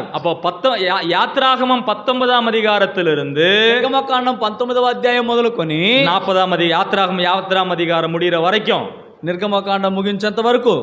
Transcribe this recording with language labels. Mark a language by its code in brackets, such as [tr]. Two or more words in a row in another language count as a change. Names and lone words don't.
[ta] அப்போ யாத்ராகமம் 19ஆம் அதிகாரத்திலிருந்து [te] నిర్గమకాండం 19వ అధ్యాయం మొదలుకొని [ta] 40ஆம் யாத்ராகமம் அதிகாரம் முடிகிற வரைக்கும், [te] నిర్గమకాండం ముగించేంత వరకు